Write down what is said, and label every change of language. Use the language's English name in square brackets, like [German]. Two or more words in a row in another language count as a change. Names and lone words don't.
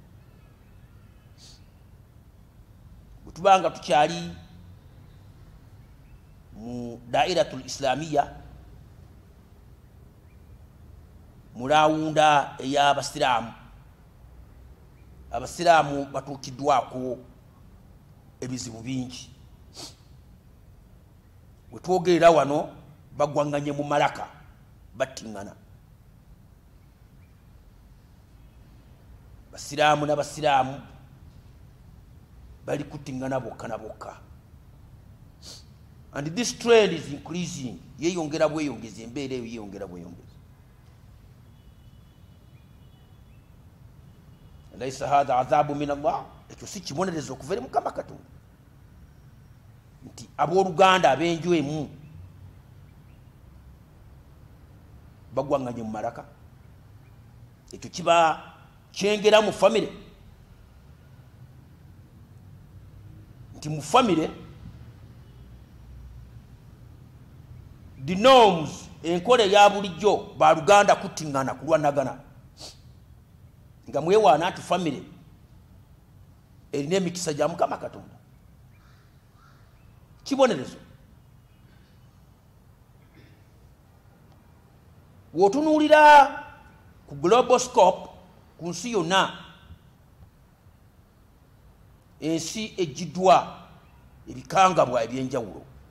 [Ganda] Bwe tuba nga tukyali mu [Arabic] دائرة الإسلامية [Ganda] mu lawunda ey'abasiraamu, abasiraamu batuukiddwako ebizibu bingi. Bwe twogerera wano bagwanganye mu malaka battiŋŋana. Basiraamu n'abasiraamu bali kuttiŋŋana bokka na bokka. [English] And this trend is increasing. [Ganda] Yeyongera bweyongeza, embeera eyo yeyongera bweyongeza. [Arabic] أليس هذا عذاب من الله, [Ganda] ekyo si kibonerezo okuva eri Mukama Katonda nti abooluganda ab'enju emu bagwanganye mu malaka. Ekyo kiba kyengera mu famire nti mu famire [English] the norms, [Ganda] enkola eya bulijjo baluganda kuttiŋŋana kulwanagana nga mwewaana nti famire erina emikisa gya Mukama Katonda. Kibonerezo w'otunuulira ku [English] global scope [Ganda] ku nsi yonna, ensi ejjiddwa ebikangabwa ebyenjawulo.